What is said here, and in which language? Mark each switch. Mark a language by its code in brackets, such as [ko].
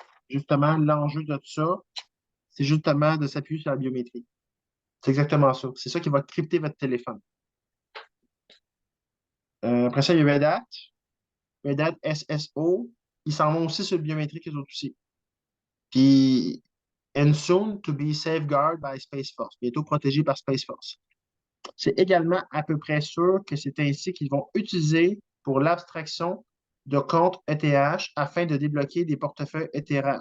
[fr] Justement, l'enjeu de tout ça, c'est justement de s'appuyer sur la biométrie. C'est exactement ça. C'est ça qui va crypter votre téléphone. Après ça, il y a Red Hat. Red Hat SSO. Ils s'en vont aussi sur le biométrique, les autres aussi. Puis, [en] and soon to be safeguarded by Space Force. [fr] Bientôt protégé par Space Force. C'est également à peu près sûr que c'est ainsi qu'ils vont utiliser pour l'abstraction de comptes ETH afin de débloquer des portefeuilles ETH.